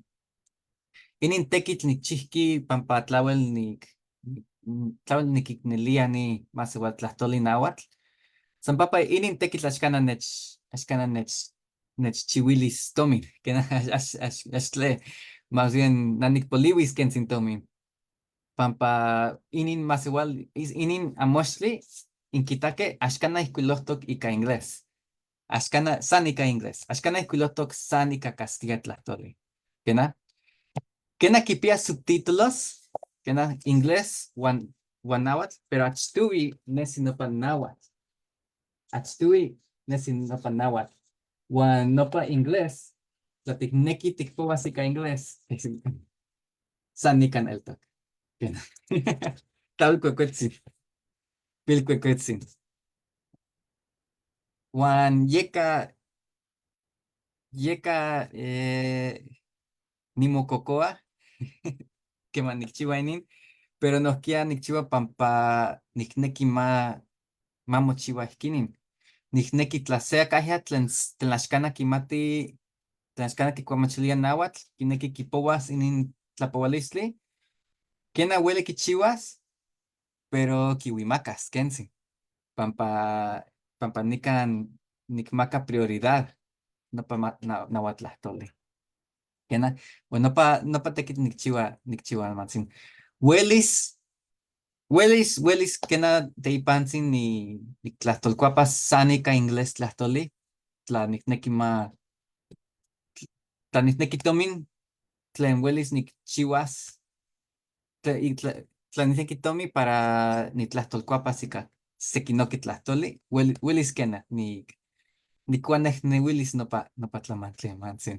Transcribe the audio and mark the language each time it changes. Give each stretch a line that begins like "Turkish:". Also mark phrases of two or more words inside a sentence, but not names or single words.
Eastern Huasteca Nahuatl: Inin tekitl nikchihki pampa tlauel nikiknelia ni masewal tlahtoli nauatl. San papa inin tekitl axkana nechchiuilis tomin. Kenah ax tle,
Spanish: más bien
Eastern Huasteca Nahuatl: nanikpoliuis kentzin tomin. Pampa inin masewal, inin amoxtli inkitake axkana ihkuilohtok ika inglés. Axkana san ika inglés. Axkana ihkuilohtok san ika castilla tlahtoli. Kena kipia subtítulos, kena inglés uan náhuatl, pero achtuwi nesi nopa náhuatl. Uan nopa inglés, tlatikneki tikpoas ika inglés, san nikan eltok. Kena. Tlaolkuekuetzin. Pilkuekuetzin. Uan yeka nimokokoa keman nikchiua inin, pero nohkia nikchiua pampa nikneki mamochiua ihkinin. Nikneki tla se akahya tlen axkana kimati, tlen axkana kikuamachilia náhuatl, kineki kipouas inin tlapoualistli, kena ueli kichiuas, pero kiuimakas kentzin. Pampa nikan nikmaka prioridad nopa náhuatl tlahtoli. Kena, uan nopa tekitl nikchiua amantzin. Uelis kena teipantzin niktlahtolkuapas san ika inglés tlahtoli, tla nikneki tomin tlen uelis nikchiuas, tla nikneki tomin para nitlahtolkuapas ika sekinoki tlahtoli, uelis kena nikuanejneuilis nopa tlamantli amantzin.